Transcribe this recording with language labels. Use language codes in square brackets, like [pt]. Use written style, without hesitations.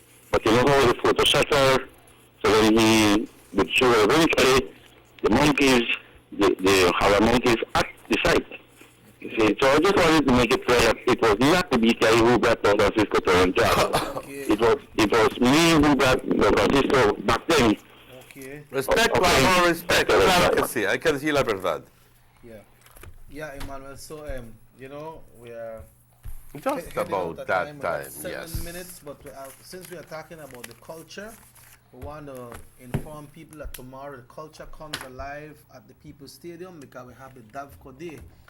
[en] But you know how the Photoshop are, so then he would show eventually the monkeys, the Hara monkeys at the site. You see, so I just wanted to make it clear that it was not the BTI who brought Don Francisco to Ranchado. It was me who brought Don Francisco back then. Respect, Juan, respect. [es] Claro que sí, hay que decir la verdad. [en] Yeah, Emmanuel, so, you know, we are just about that time, 7 minutes, but since we are talking about the culture, we want to inform people that tomorrow the culture comes alive at the People's Stadium because we have the Davco Day.